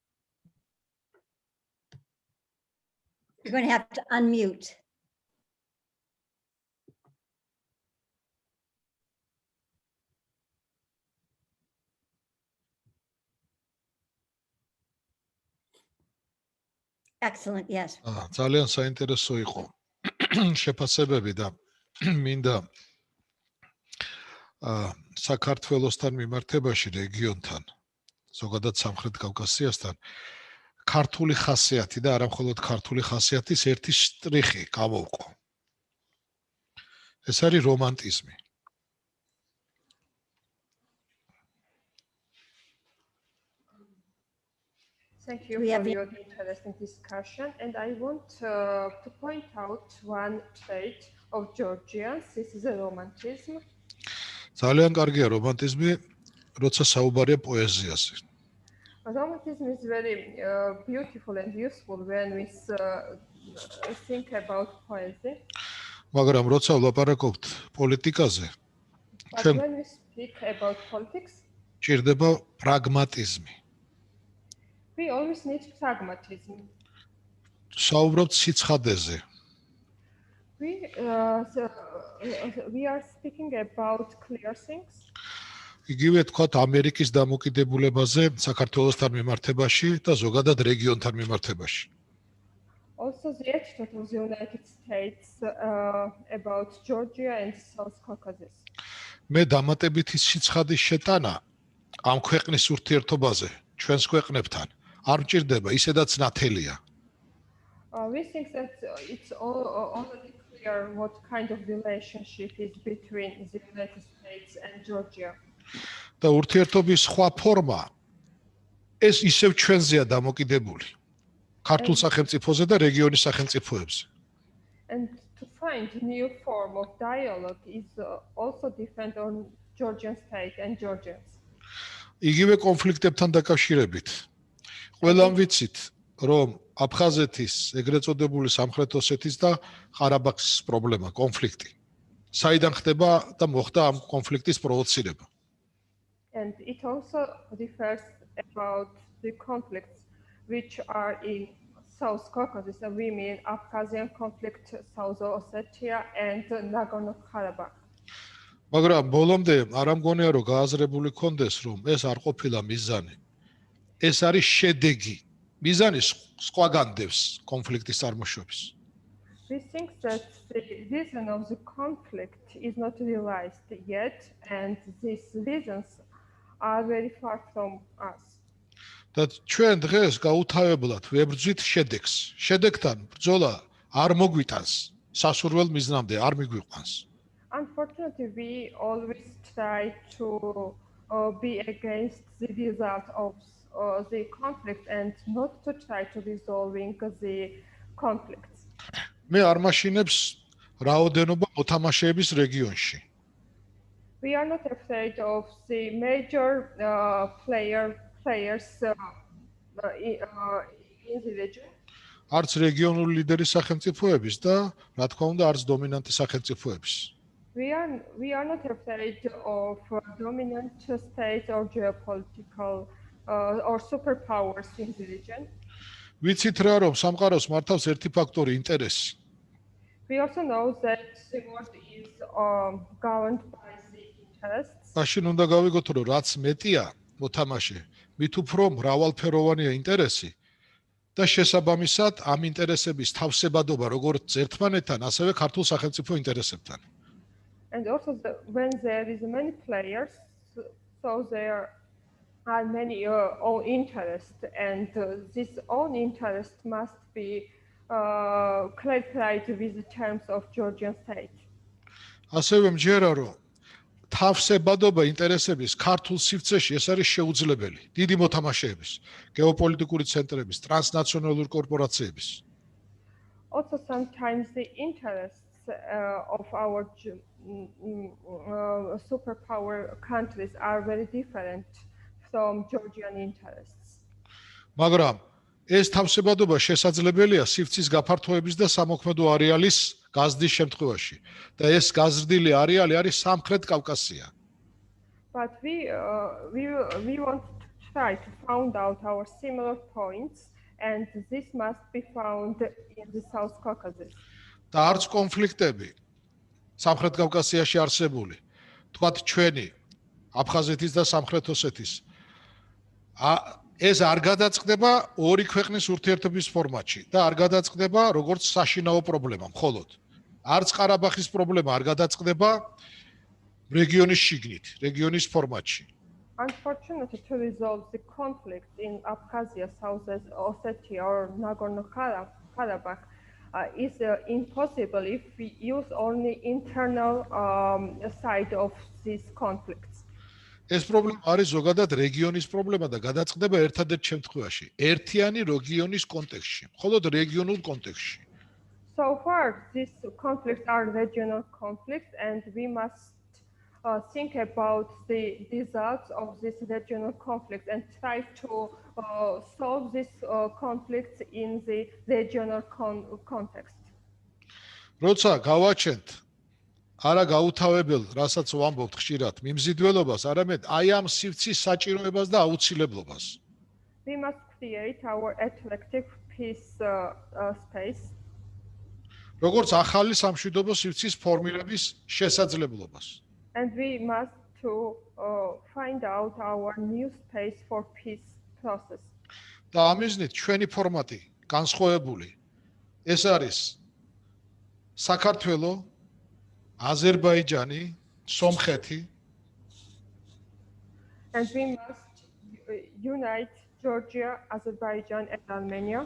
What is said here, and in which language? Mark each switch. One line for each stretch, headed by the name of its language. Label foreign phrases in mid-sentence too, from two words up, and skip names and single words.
English: You're going to have to unmute. Excellent, yes.
Georgian: ძალიან საინტერესო იყო შეფასებები და მინდა საქართველოსთან მიმართებაში რეგიონთან, ზოგადად სამხრეთ კავკასიასთან ქართული ხასიათი და არა მხოლოდ ქართული ხასიათის ერთი შტრიხი გამოვყო. ეს არის რომანტიზმი.
English: Thank you for your interesting discussion. And I want to point out one trait of Georgians. This is a romantism.
Georgian: ძალიან კარგია რომანტიზმი, როცა საუბარია პოეზიაზე.
English: Romantism is very beautiful and useful when we think about poesy.
Georgian: მაგრამ როცა ვლაპარაკობთ პოლიტიკაზე,
English: But when we speak about politics,
Georgian: ჭირდება პრაგმატიზმი.
English: we always need pragmatism.
Georgian: საუბრობთ სიცხადეზე.
English: We are speaking about clear things.
Georgian: იგივე თქვათ ამერიკის დამოკიდებულებაზე საქართველოსთან მიმართებაში და ზოგადად რეგიონთან მიმართებაში.
English: Also the attitude of the United States about Georgia and South Caucasus.
Georgian: მე დამატებითი სიცხადის შეტანა ამ ქვეყნის ურთიერთობაზე ჩვენს ქვეყნებთან არ მჭირდება, ისედაც ნათელია.
English: We think that it's already clear what kind of relationship is between the United States and Georgia.
Georgian: და ურთიერთობის სხვა ფორმა ეს ისევ ჩვენზეა დამოკიდებული. ქართულ სახელმწიფოზე და რეგიონის სახელმწიფოებზე.
English: And to find a new form of dialogue is also depend on Georgian state and Georgians.
Georgian: იგივე კონფლიქტებთან დაკავშირებით ყველამ ვიცით, რომ აფხაზეთის, ეგრეთ წოდებული სამხრეთ ოსეთის და ყარაბაღის პრობლემა, კონფლიქტი. საიდან ხდება და მოხდა ამ კონფლიქტის პროვოცირება?
English: And it also refers about the conflicts which are in South Caucasus, and we mean Abkhazian conflict, South Ossetia, and Nagorno-Karabakh.
Georgian: მაგრამ ბოლომდე არ ამგონია, რომ გააზრებული კონდეს, რომ ეს არ ყოფილა მიზანი. ეს არის შედეგი. მიზანი სხვაგან დევს კონფლიქტის წარმოშობის.
English: We think that the reason of the conflict is not realized yet, and these reasons are very far from us.
Georgian: და ჩვენ დღეს გაუთავებლად ვებრძვით შედეგს. შედეგთან ბრძოლა არ მოგვიტანს. სასურველ მიზნამდე არ მიგვიყვანს.
English: Unfortunately, we always try to be against the result of the conflict and not to try to resolving the conflicts.
Georgian: მე არ მაშინებს რაოდენობა მოთამაშეების რეგიონში.
English: We are not afraid of the major players in the region.
Georgian: არც რეგიონული ლიდერის სახელმწიფოების და რა თქმა უნდა არც დომინანტი სახელმწიფოების.
English: We are not afraid of dominant states or geopolitical or superpowers in the region.
Georgian: ვიცით რა, რომ სამყაროს მართავს ერთი ფაქტორი, ინტერესი.
English: We also know that the world is governed by the interests.
Georgian: მაშინ უნდა გავიგოთ, რომ რაც მეტია მოთამაშე, მით უფრო მრავალფეროვანია ინტერესი და შესაბამისად ამ ინტერესების თავსებადობა როგორც ერთმანეთთან, ასევე ქართულ სახელმწიფო ინტერესებთან.
English: And also when there is many players, so there are many own interests, and this own interest must be clarified with the terms of Georgian state.
Georgian: ასევე მჯერა რომ თავსებადობა ინტერესების ქართულ სივრცეში ეს არის შეუძლებელი დიდი მოთამაშეების, გეოპოლიტიკური centrების, ტრანსნაციონალური კორპორაციების.
English: Also, sometimes the interests of our superpower countries are very different from Georgian interests.
Georgian: მაგრამ ეს თავსებადობა შესაძლებელია სივრცის გაფართოების და სამოქმედო არეალის გაზრდის შემთხვევაში და ეს გაზრდილი არეალი არის სამხრეთ კავკასია.
English: But we want to try to find out our similar points, and this must be found in the South Caucasus.
Georgian: და არც კონფლიქტები სამხრეთ კავკასიაში არსებული, თქვათ ჩვენი აფხაზეთის და სამხრეთ ოსეთის ეს არ გადაწყდება ორი ქვეყნის ურთიერთობის ფორმატში და არ გადაწყდება როგორც საშინაო პრობლემა მხოლოდ. არც ყარაბახის პრობლემა არ გადაწყდება რეგიონის შიგნით, რეგიონის ფორმატში.
English: Unfortunately, to resolve the conflict in Abkhazia, South Ossetia, or Nagorno-Karabakh is impossible if we use only internal side of these conflicts.
Georgian: ეს პრობლემა არის ზოგადად რეგიონის პრობლემა და გადაწყდება ერთადერთ შემთხვევაში, ერთიანი რეგიონის კონტექსტში, მხოლოდ რეგიონულ კონტექსტში.
English: So far, these conflicts are regional conflicts, and we must think about the results of this regional conflict and try to solve these conflicts in the regional context.
Georgian: როცა გავაჩენთ არა გაუთავებელ, რასაც ვამბობთ ხშირად, მიმზიდველობას, არამედ აი ამ სივრცის საჭიროებას და აუცილებლობას.
English: We must create our attractive peace space.
Georgian: როგორც ახალი სამშვიდობო სივრცის ფორმირების შესაძლებლობას.
English: And we must to find out our new space for peace process.
Georgian: და ამიზნით ჩვენი ფორმატი განსხვავებული. ეს არის საქართველო, Azerbaijan, Somkheti.
English: And we must unite Georgia, Azerbaijan, and Armenia.